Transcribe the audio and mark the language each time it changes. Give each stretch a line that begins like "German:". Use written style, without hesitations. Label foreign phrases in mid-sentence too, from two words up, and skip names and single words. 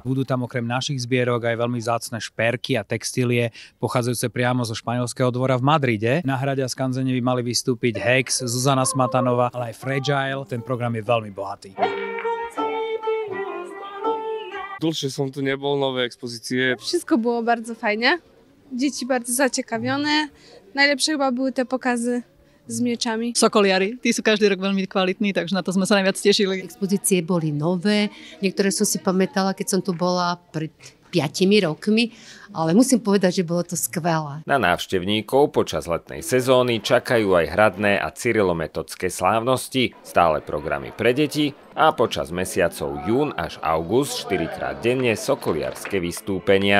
Slovak: Budú tam okrem našich zbierok aj veľmi vzácne šperky a textílie pochádzajúce priamo zo španielského dvora v Madride. Na hrade a skanzene by mali vystúpiť Hex, Zuzana Smatanová, ale aj Fragile. Ten program je veľmi bohatý. Dlhšie som tu nebol, nové expozície.
Polish: Wszystko było bardzo fajnie. Dzieci bardzo zaciekawione. Najlepsze chyba były te pokazy s miečami.
Slovak: Sokoliari, tí sú každý rok veľmi kvalitní, takže na to sme sa najviac tešili. Expozície boli nové, niektoré som si pamätala, keď som tu bola pred 5 rokmi, ale musím povedať, že bolo to skvelé. Na návštevníkov počas letnej sezóny čakajú aj hradné a cyrilometodské slávnosti, stále programy pre deti a počas mesiacov jún až august 4-krát denne sokoliarske vystúpenia.